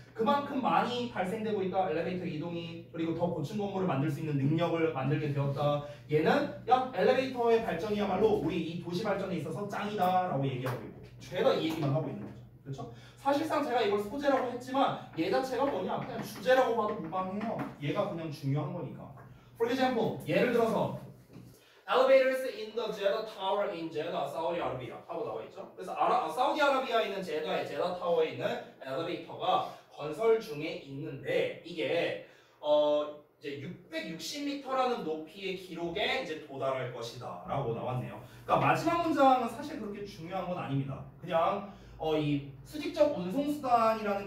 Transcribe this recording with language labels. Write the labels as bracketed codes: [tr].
[ko] 그만큼 많이 발생되고 있다. 엘리베이터 이동이, 그리고 더 고층 건물을 만들 수 있는 능력을 만들게 되었다. 얘는 야 엘리베이터의 발전이야말로 우리 이 도시 발전에 있어서 짱이다라고 얘기하고 있고 죄다 이 얘기만 하고 있는 거죠. 그렇죠? 사실상 제가 이걸 소재라고 했지만 얘 자체가 뭐냐 그냥 주제라고 봐도 무방해요. 얘가 그냥 중요한 거니까. [en] For example, [ko] 예를 들어서 [en] Elevators in the Jeddah Tower in Jeddah, Saudi Arabia [ko] 하고 나와 있죠. 그래서 사우디아라비아에 있는 제다의 제다 타워에 있는 엘리베이터가 건설 중에 있는데 이게 이제 660m라는 높이의 기록에 이제 도달할 것이다라고 나왔네요. 그러니까 마지막 문장은 사실 그렇게 중요한 건 아닙니다. 그냥 이 수직적 운송수단이라는 게